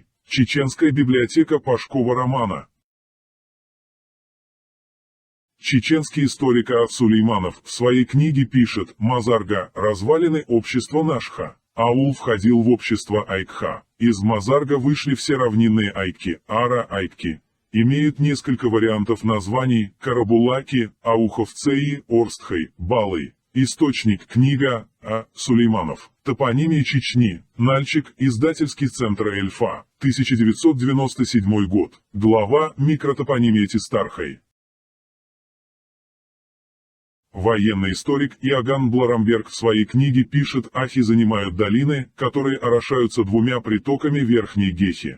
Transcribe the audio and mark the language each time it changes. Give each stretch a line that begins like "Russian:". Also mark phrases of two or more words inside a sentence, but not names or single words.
Russian: Чеченская библиотека Пашкова романа. Чеченский историк А. Сулейманов в своей книге пишет: Мазарга, развалины общества Нашха. Аул входил в общество Айкха. Из Мазарга вышли все равнинные айки, ара-айки. Имеют несколько вариантов названий: Карабулаки, Ауховцеи, Орстхай, Балый. Источник, книга А. Сулейманов. Топонимия Чечни. Нальчик. Издательский центр Эльфа. 1997 год. Глава «Микротопонимия Тистархай». Военный историк Иоганн Бларамберг в своей книге пишет: ахи занимают долины, которые орошаются двумя притоками Верхней Гехи.